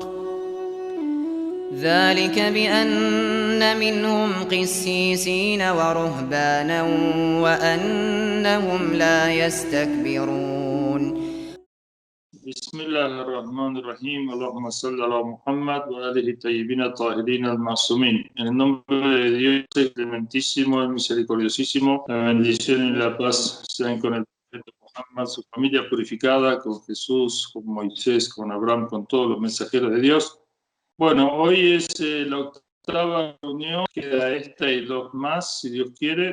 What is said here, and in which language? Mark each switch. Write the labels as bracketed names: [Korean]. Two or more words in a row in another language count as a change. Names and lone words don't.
[Arabic] ذلك بأن منهم قسيسين ورهبانا وأنهم لا يستكبرون. بسم الله الرحمن الرحيم. اللهم صل على محمد وآله الطيبين الطاهرين المعصومين. [Spanish] En el nombre de Dios, el clementísimo, el misericordiosísimo, la bendición y la paz sean con el profeta Muhammad, su familia purificada, con Jesús, con Moisés, con Abraham, con todos los mensajeros de Dios. Bueno, hoy es la octava reunión, queda esta y dos más, si Dios quiere.